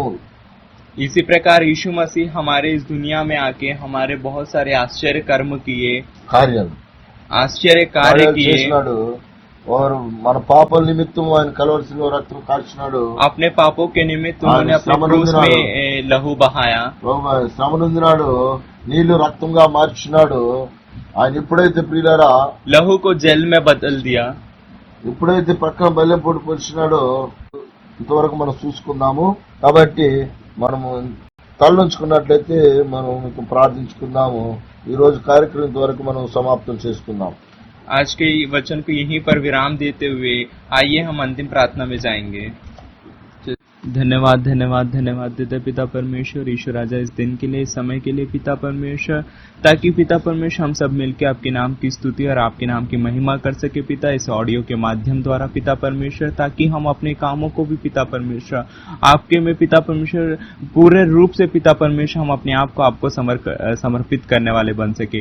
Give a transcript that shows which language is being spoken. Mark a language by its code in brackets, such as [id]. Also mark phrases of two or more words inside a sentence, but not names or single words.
[hi] इसी प्रकार यीशु मसीह हमारे इस दुनिया में आके हमारे बहुत सारे आश्चर्य कर्म किए, [te] కార్యాలు [hi] आश्चर्य कार्य किए, [te] చేసినాడు और మన పాపల నిమిత్తం ఆయన కలవరిశిలో రక్తం కార్చినాడు [hi] अपने पापों के निमित्त उन्होंने अपने क्रूस में लहू बहाया, [te] శ్రమ నొందినాడు నీళ్లు రక్తంగా మార్చినాడు ఆయన ఎప్పుడైతే ప్రియులారా [hi] लहू को जल में बदल दिया। [te] ఎప్పుడైతే పక్కన బల్లెం పొడి పొడిచినాడో ఇంతవరకు మనం చూసుకున్నాము కాబట్టి మనము తలనుంచుకున్నట్లయితే మనం మీకు ప్రార్థించుకుందాము ఈ రోజు కార్యక్రమం ఇంతవరకు మనం సమాప్తం చేసుకుందాం [hi] आज के वचन को यहीं पर विराम देते हुए आइए हम अंतिम प्रार्थना में जाएंगे। धन्यवाद धन्यवाद धन्यवाद देते पिता परमेश्वर, ईश्वर राजा इस दिन के लिए, इस समय के लिए पिता परमेश्वर, ताकि पिता परमेश्वर हम सब मिलकर आपके नाम की स्तुति और आपके नाम की महिमा कर सके पिता, इस ऑडियो के माध्यम द्वारा पिता परमेश्वर, ताकि हम अपने कामों को भी पिता परमेश्वर आपके में पिता परमेश्वर पूरे रूप से पिता परमेश्वर हम अपने आप को आपको समर्पित करने वाले बन सके।